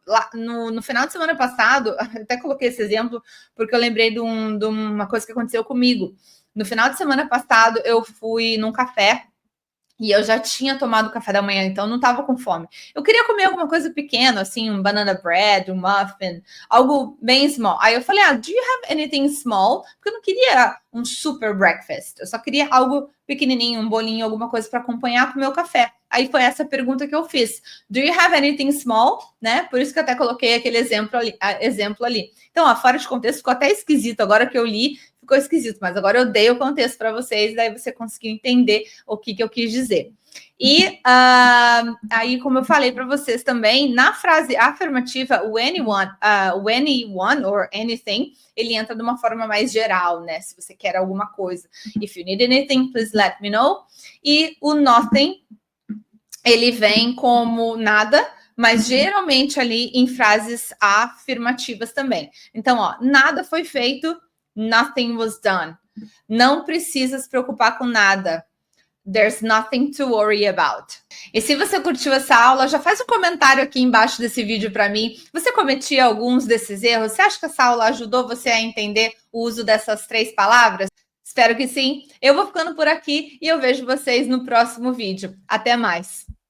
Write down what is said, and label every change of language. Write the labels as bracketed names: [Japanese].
[Portuguese] Lá no final de semana passado, até coloquei esse exemplo, porque eu lembrei de uma coisa que aconteceu comigo. No final de semana passado, eu fui num café e eu já tinha tomado café da manhã, então não estava com fome. Eu queria comer alguma coisa pequena, assim, um banana bread, um muffin, algo bem small. Aí eu falei, [English] do you have anything small? [Portuguese] Porque eu não queria um super breakfast. Eu só queria algo pequenininho, um bolinho, alguma coisa para acompanhar com o meu café. Aí foi essa pergunta que eu fiz. [English] Do you have anything small? [Portuguese] Né? Por isso que eu até coloquei aquele exemplo ali. Então, fora de contexto, ficou até esquisito. Agora que eu li, ficou esquisito, mas agora eu dei o contexto para vocês, daí você conseguiu entender o que eu quis dizer. E aí, como eu falei para vocês também, na frase afirmativa, o anyone or anything, ele entra de uma forma mais geral, né? Se você quer alguma coisa. [English] If you need anything, please let me know. [Portuguese] E o nothing, ele vem como nada, mas geralmente ali em frases afirmativas também. Então, ó, nada foi feito, [English] nothing was done. [Portuguese] Não precisa se preocupar com nada. [English] There's nothing to worry about. [Portuguese] E se você curtiu essa aula, já faz um comentário aqui embaixo desse vídeo para mim. Você cometia alguns desses erros? Você acha que essa aula ajudou você a entender o uso dessas 3 palavras? Espero que sim. Eu vou ficando por aqui e eu vejo vocês no próximo vídeo. Até mais!